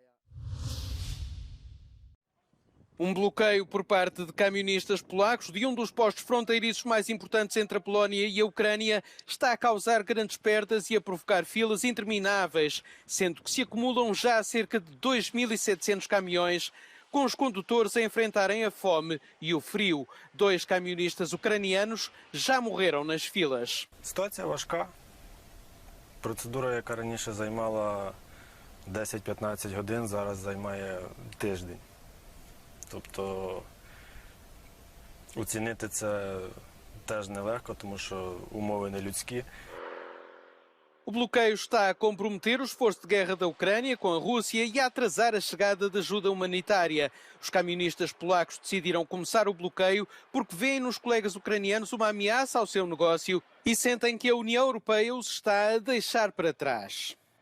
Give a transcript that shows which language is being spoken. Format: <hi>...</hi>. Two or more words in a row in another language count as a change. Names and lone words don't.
<pt>Um bloqueio por parte de camionistas polacos de um dos postos fronteiriços mais importantes entre a Polónia e a Ucrânia está a causar grandes perdas e a provocar filas intermináveis, sendo que se acumulam já cerca de 2.700 caminhões, com os condutores a enfrentarem a fome e o frio. 2 camionistas ucranianos já morreram nas filas.</pt> <uk>Ситуація важка. Процедура, яка раніше займала 10-15 годин, зараз займає тиждень. Тобто оцінити це теж нелегко, тому що умови нелюдські.</uk> <pt>O bloqueio está a comprometer o esforço de guerra da Ucrânia com a Rússia e a atrasar a chegada de ajuda humanitária. Os camionistas polacos decidiram começar o bloqueio porque veem nos colegas ucranianos uma ameaça ao seu negócio e sentem que a União Europeia os está a deixar para trás.</pt>